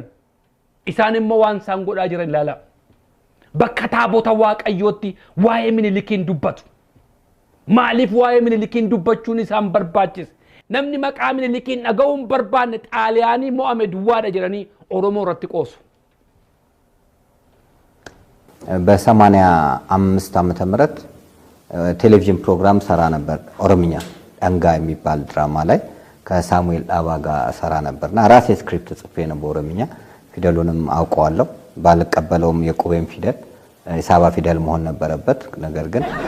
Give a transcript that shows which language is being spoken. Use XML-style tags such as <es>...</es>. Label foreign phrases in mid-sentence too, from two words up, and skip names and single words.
<om>Isaan immoo waan isaan godhaa jiran ilaalaa. Bakka taabota waaqayyootti waa'ee Minilikiin dubbatu. Maaliif waa'ee Minilikiin dubbachuun isaan barbaachise? Namni maqaa Minilikiin dhaga'uun barbaanne Xaaliyaanii mo'ame duwwaadha jedhanii Oromoo irratti qoosu.</om> <am>በ85 ዓመተ ምህረት ቴሌቪዥን ፕሮግራም ሰራ ነበር። ኦሮምኛ ዳንጋ የሚባል ድራማ ላይ ከሳሙኤል ዳባ ጋር ሰራ ነበርና ራሴ ስክሪፕት ጽፌ ነው በኦሮምኛ ፊደሉንም አውቀዋለሁ። ባልቀበለውም የቁቤም ፊደል የሳባ ፊደል መሆን ነበረበት። ነገር ግን</am>